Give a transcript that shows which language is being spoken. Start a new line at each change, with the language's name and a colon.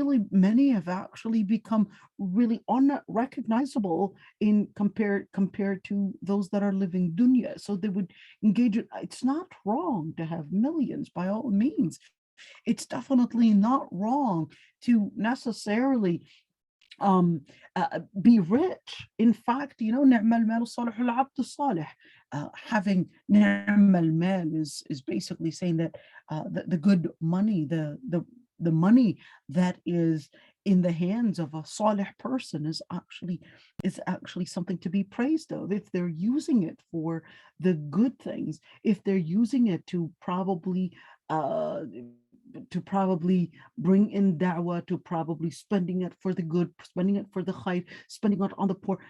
English: Many have actually become really unrecognizable in compared to those that are living dunya. So they would engage in, it's not wrong to have millions, by all means. It's definitely not wrong to necessarily be rich. In fact,
Arabic: نعم المال الصالح العبد الصالح.
English: Having
Arabic: نعم المال
English: is basically saying that the good money, the money that is in the hands of a salih person is actually something to be praised of, if they're using it for the good things, if they're using it uh, to probably bring in da'wah, to probably spending it for the good, spending it for the khair, spending it on the poor.